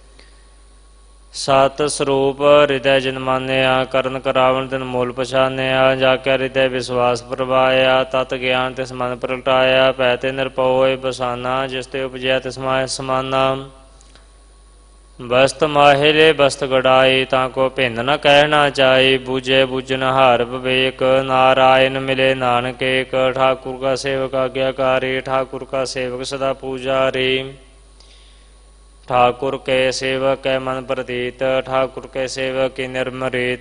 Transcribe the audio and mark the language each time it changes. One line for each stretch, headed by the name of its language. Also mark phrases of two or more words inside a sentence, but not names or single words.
Punjabi: ਸਤ ਸਰੂਪ ਹਿਰਦੈ ਜਿਨ ਮਾਨਿਆ, ਕਰਨ ਕਰਾਵਣ ਤਿਨ ਮੂਲ ਪਛਾਨਿਆ। ਜਾ ਕੇ ਹਿਰਦੈ ਵਿਸ਼ਵਾਸ ਪ੍ਰਵਾਇਆ, ਤਤ ਗਿਆਨ ਤਿਸ ਮਨ ਪ੍ਰਗਟਾਇਆ। ਪੈ ਤੇ ਨਿਰਭਉ ਹੋਏ ਬਸਾਨਾ, ਜਿਸ ਤੇ ਉਪਜਿਆ ਤਿਸ ਮਾਹਿ ਸਮਾਨਾ। ਬਸਤ ਮਾਹਿਲੇ ਬਸਤ ਗੜਾਈ, ਤਾਕੋ ਭਿੰਨ ਨ ਕਹਨਾ ਚਾਹੀ। ਬੂਝੇ ਬੂਝਨ ਹਾਰ ਵਿਵੇਕ, ਨਾਰਾਇਣ ਮਿਲੇ ਨਾਨਕ ਏਕ। ਠਾਕੁਰ ਕਾ ਸੇਵਕ ਆਗਿਆਕਾਰੀ, ਠਾਕੁਰ ਕਾ ਸੇਵਕ ਸਦਾ ਪੂਜਾਰੀ। ਠਾਕੁਰ ਕੇ ਸੇਵਕ ਹੈ ਮਨ ਪ੍ਰਤੀਤ, ਠਾਕੁਰ ਕੇ ਸੇਵਕ ਕੀ ਨਿਰਮਰੀਤ।